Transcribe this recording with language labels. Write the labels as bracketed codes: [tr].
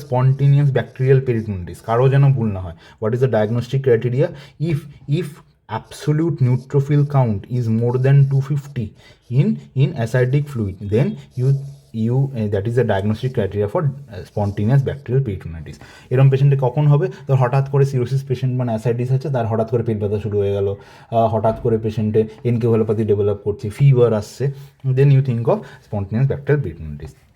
[en] spontaneous bacterial peritonitis, [bn] কারো যেন ভুল না হয়। [en] What is the diagnostic criteria? If absolute neutrophil count is more than 250 in acidic fluid, then that is the diagnostic criteria for spontaneous bacterial peritonitis. [bn] এরকম পেশেন্টে কখন হবে? তো হঠাৎ করে সিরোসিস পেশেন্ট মানে অ্যাসাইটিস আছে, তার হঠাৎ করে পেট ব্যথা শুরু হয়ে গেল, হঠাৎ করে পেশেন্টে এনকেফালোপ্যাথি ডেভেলপ করছে, ফিভার আসছে, [en] Then you think of spontaneous bacterial peritonitis.